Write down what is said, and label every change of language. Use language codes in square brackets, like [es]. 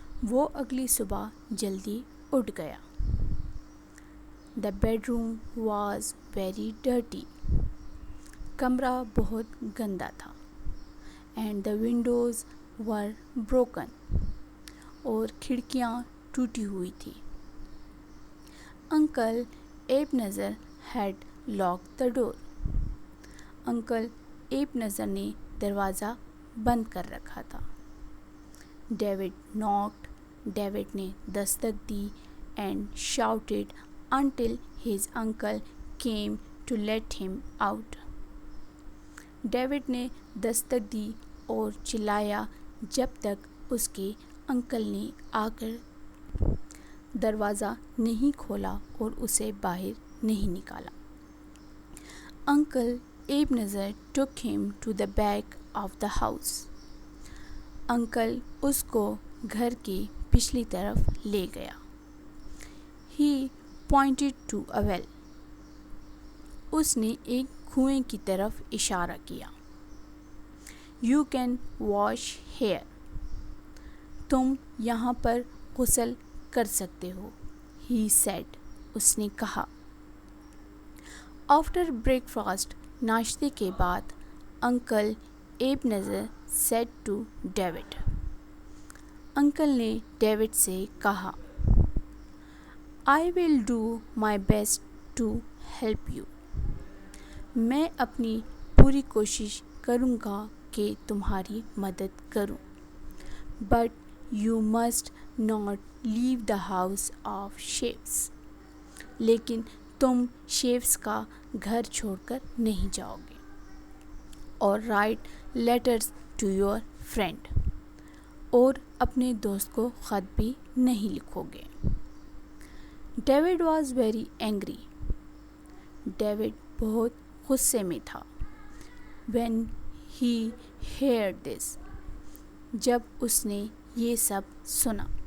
[ur] وہ اگلی صبح جلدی اٹھ گیا. [en] The bedroom was very dirty. [ur] کمرہ بہت گندا تھا. [en] And the windows were broken. [ur] اور کھڑکیاں ٹوٹی ہوئی تھی. [en] Uncle Ebenezer had locked the door. [ur] Uncle ایب نظر نے دروازہ بند کر رکھا تھا. [en] David knocked. [ur] ڈیوڈ نے دستک دی [en] and shouted until his uncle came to let him out. [ur] David نے دستک دی اور چلایا جب تک اس کے انکل نے آ کر دروازہ نہیں کھولا اور اسے باہر نہیں نکالا. [en] Uncle Ebenezer took him to the back of the house. [ur] Uncle اس کو گھر کے پچھلی طرف لے گیا. [en] He pointed to a well. [ur] اس نے ایک کنویں کی طرف اشارہ کیا. [en] You can wash here. [ur] تم یہاں پر غسل کر سکتے ہو. [en] He said. [ur] اس نے کہا. [en] After breakfast, [ur] ناشتے کے بعد [en] Uncle Ebenezer said to David. [ur] Uncle نے ڈیوڈ سے کہا. [en] I will do my best to help you. [ur] میں اپنی پوری کوشش کروں گا کہ تمہاری مدد کروں. [en] But you must not leave the house of Shapes. [ur] لیکن تم شیپس کا گھر چھوڑ کر نہیں جاؤ گے. [en] اور write letters to your friend. [ur] اور اپنے دوست کو خط بھی نہیں لکھو گے. [en] David was very angry. [ur] David بہت غصے میں تھا. [en] When he heard this. [ur] جب اس نے یہ سب سنا.